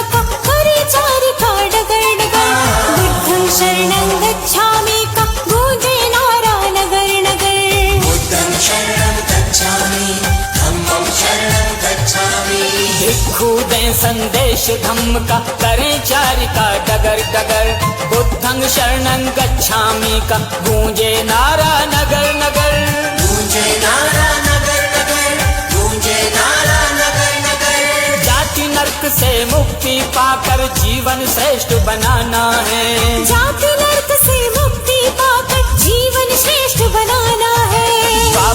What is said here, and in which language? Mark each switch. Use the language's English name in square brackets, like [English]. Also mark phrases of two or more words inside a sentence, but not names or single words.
[Hindi] का परिचारी का डगर डगर, [Pali] बुद्धं शरणं गच्छामि [Hindi] का गूंजे नारा नगर नगर। [Pali] बुद्धं शरणं गच्छामि, धम्मं शरणं गच्छामि। [Hindi] भिक्खु दे संदेश धम्म का करें चारिका डगर डगर, [Pali] बुद्धं शरणं गच्छामि [Hindi] का गूंजे नारा नगर नगर। गूंजे नारा नगर नगर, गूंजे नारा नगर नगर। जाति नरक से मुक्ति पाकर जीवन श्रेष्ठ बनाना है। जाति नरक से मुक्ति पाकर जीवन श्रेष्ठ बनाना है।